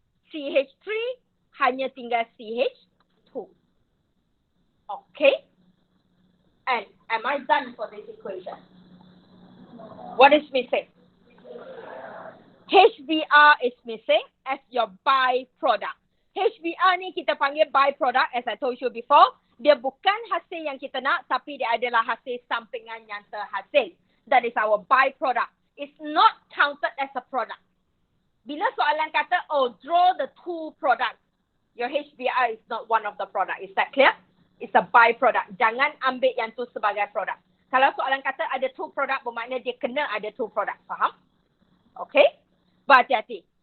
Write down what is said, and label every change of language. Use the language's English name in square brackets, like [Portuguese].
[Malay] CH3 hanya tinggal CH2. Okay? [English] And am I done for this equation? What is missing? HBr is missing as your byproduct. [Malay] HBr ni kita panggil byproduct [English] as I told you before. [Malay] Dia bukan hasil yang kita nak tapi dia adalah hasil sampingan yang terhasil. [English] That is our byproduct. It's not counted as a product. [Malay] Bila soalan kata, [English] oh, draw the 2 products. Your HBr is not one of the product. Is that clear? It's a byproduct. [Malay] Jangan ambil yang tu sebagai produk. Kalau soalan kata ada 2 product, bermakna dia kena ada 2 product. Faham? Okay? Berhati-hati.